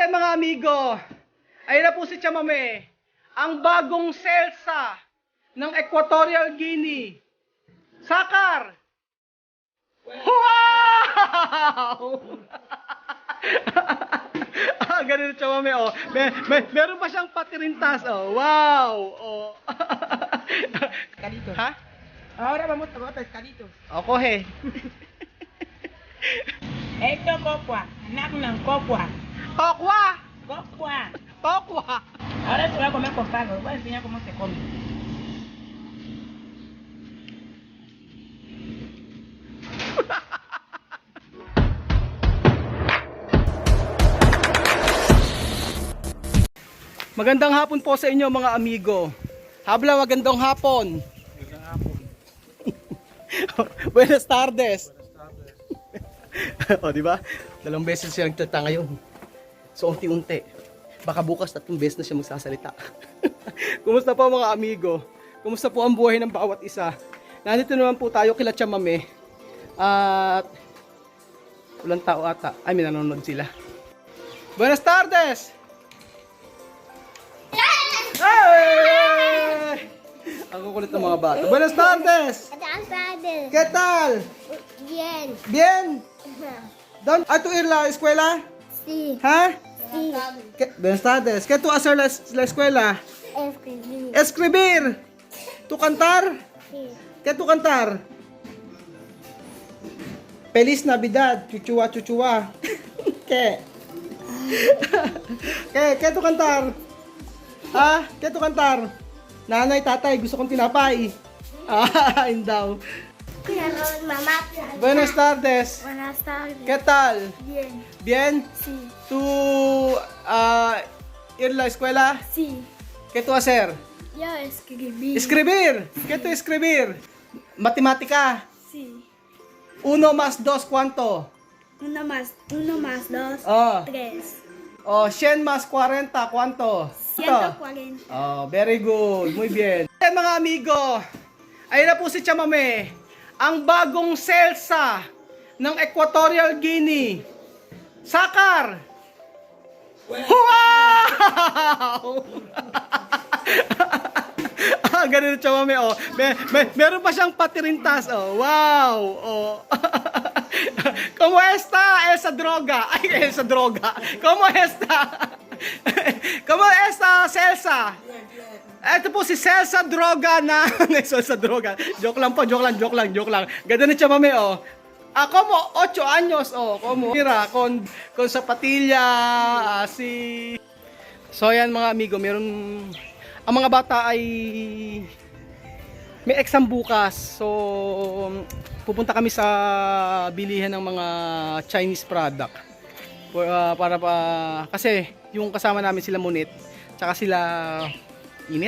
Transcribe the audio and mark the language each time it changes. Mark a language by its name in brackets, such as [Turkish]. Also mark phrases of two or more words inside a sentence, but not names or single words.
[Filipino] Mga amigo, ayun na po si Chamame, ang bagong selsa ng Equatorial Guinea. Sakar! Wow! Ganun si Chamame, oh. Meron pa siyang patirintas, oh. Wow! Oh. [Spanish] Pescadito. Ha? Ahora vamos a tomar pescaditos. O, kohe. Esto cocua, [Filipino] anak ng cocua. Tokwa! Cocua. Tokwa! [Spanish] Ahora se va a comer con palo. Voy a enseñar cómo se come. [Filipino] Magandang hapon po sa inyo mga amigo. [Spanish] Habla, [Filipino] magandang hapon. Magandang hapon. [Spanish] Buenas tardes. O, [Filipino] di ba? Dalawang beses siya nagtata ngayon. So, unti-unti. Baka bukas 3 beses na siya magsasalita. Kumusta po mga amigo? Kumusta po ang buhay ng bawat isa? Nandito naman po tayo kila Chamame. At walang tao ata. Ay, may nanonood sila. [Spanish] Buenas tardes! Hey! [Filipino] Ang kukulit ng mga bata. [Spanish] Buenas tardes! Buenas tardes. ¿Qué tal? Bien. Bien? ¿Dónde? ¿A tu ir la escuela? Sí. ¿Ha? Sí. Buenas tardes. ¿Qué tú hacer la escuela? Escribí. Escribir. ¿Tú cantar? Sí. ¿Qué tú cantar? Feliz Navidad. Chuchua, chuchua. ¿Qué? ¿Qué tú cantar? Ha? ¿Qué tú cantar? [Filipino] Nanay, tatay, gusto kong tinapay. Ah, daw. [Spanish] Mamá. Buenas tardes. Buenas tardes. ¿Qué tal? Bien. Bien? Sí. ¿Tú ir a la escuela? Sí. ¿Qué tú hacer? Yo escribí. Escribir. ¿Qué tú escribir? Matemática. Sí. 1 más 2, ¿cuánto? 1 más 2. Oh. 3. Oh, 100 más 40, ¿cuánto? 140. [English] Oh, very good. [Spanish] Muy bien. [Filipino] Mga amigo, ayun na po si Chamame, ang bagong selsa ng Equatorial Guinea. Sakar! Wow! Ganun si Chamame, oh. Meron pa siyang patirintas, oh. [Spanish] Wow! Oh. ¿Cómo está esa droga? Ay, esa droga. ¿Cómo está? ¿Cómo está Celsa? [Filipino] Ito po si Celsa Droga na Celsa Droga. Joke lang po, joke lang. Ganda ni Chamame, [Spanish] oh. Como 8 años, oh. Como mira, con sapatilla, si... [Filipino] So, yan mga amigo, meron... Ang mga bata ay... May exam bukas. So, pupunta kami sa bilihan ng mga Chinese product. Para kasi yung kasama namin sila Munit, tsaka sila Init.